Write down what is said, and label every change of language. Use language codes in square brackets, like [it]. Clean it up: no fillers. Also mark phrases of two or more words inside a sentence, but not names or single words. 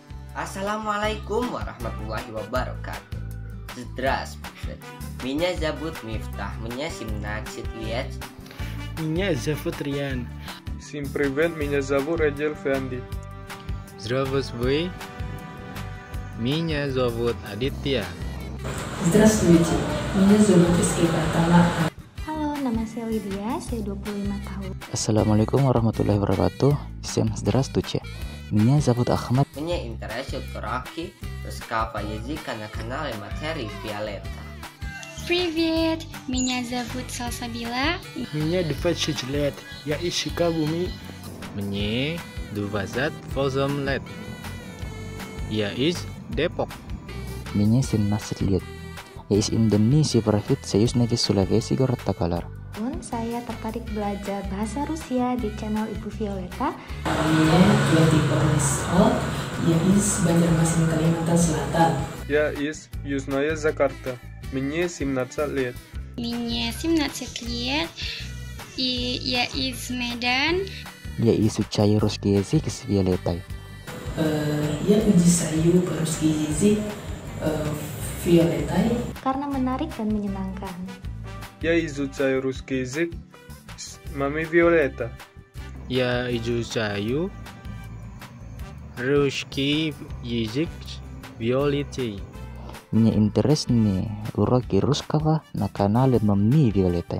[ar] السلام عليكم ورحمة الله وبركاته. [ru] Здравствуйте. Меня зовут Мифтах. Меня 17 лет. Меня зовут Риан. Всем привет, меня зовут Раджел Фанди. Здравствуй. Меня зовут Aditya. Здравствуйте, меня зовут Rizky Pratama. [id] Halo, nama saya Lydia, saya 25 tahun. [ar] السلام عليكم ورحمة الله وبركاته. [ru] Всем здравствуйте. Меня зовут Ахмад. Мне интересует уроки русского языка на канале Матери Виолетта. Привет, меня зовут Салсабила. Меня 26 лет. Я из Сукабуми. Мне 28 лет. Я из Depok. Меня 17 лет. Я из Indonesia провинция Южной Sulawesi Gorta Kalar. [id] Saya tertarik belajar bahasa Rusia di channel Ibu Violetta. Namanya Yati Permisol, [ru] я из Banjarmasin, Kalimantan Selatan. Я из Южная Джакарта. Мне 17 лет. Мне 17 лет, и я из Medan. Я изучаю русский язык с Виолеттой. Я изучаю русский язык Violettai [id] Karena menarik dan menyenangkan. [ru] Я изучаю русский язык с мамой Виолетта. Я изучаю русский язык Виолетты. Мне интересны уроки русского на канале Мамы Виолетты.